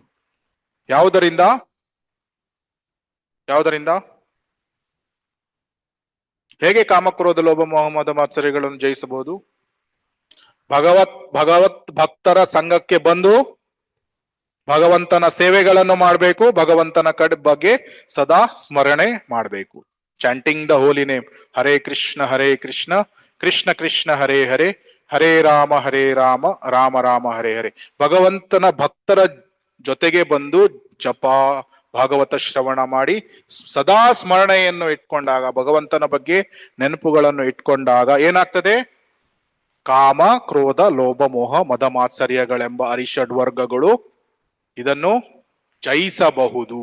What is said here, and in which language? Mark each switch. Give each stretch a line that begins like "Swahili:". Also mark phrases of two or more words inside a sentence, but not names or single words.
Kannada: ಯಾವುದರಿಂದ ಹೇಗೆ ಕಾಮಕ್ರೋಧ ಲೋಭ ಮೋಹ ಮದ ಮಾತ್ಸರ್ಯಗಳನ್ನು ಜಯಿಸಬಹುದು? ಭಗವತ್ ಭಕ್ತರ ಸಂಘಕ್ಕೆ ಬಂದು ಭಗವಂತನ ಸೇವೆಗಳನ್ನು ಮಾಡಬೇಕು, ಭಗವಂತನ ಬಗ್ಗೆ ಸದಾ ಸ್ಮರಣೆ ಮಾಡಬೇಕು.
English: chanting the holy name,
Sanskrit: ಹರೇ ಕೃಷ್ಣ ಕೃಷ್ಣ ಕೃಷ್ಣ ಹರೇ ಹರೇ, ಹರೇ ರಾಮ ರಾಮ ರಾಮ ಹರೇ ಹರೇ.
Kannada: ಭಗವಂತನ ಭಕ್ತರ ಜೊತೆಗೆ ಬಂದು ಜಪ ಭಾಗವತ ಶ್ರವಣ ಮಾಡಿ ಸದಾ ಸ್ಮರಣೆಯನ್ನು ಇಟ್ಕೊಂಡಾಗ, ಭಗವಂತನ ಬಗ್ಗೆ ನೆನಪುಗಳನ್ನು ಇಟ್ಕೊಂಡಾಗ ಏನಾಗ್ತದೆ, ಕಾಮ ಕ್ರೋಧ ಲೋಭ ಮೋಹ ಮದ ಮಾತ್ಸರ್ಯಗಳೆಂಬ ಅರಿಷಡ್ವರ್ಗಗಳು ಇದನ್ನು ಜಯಿಸಬಹುದು.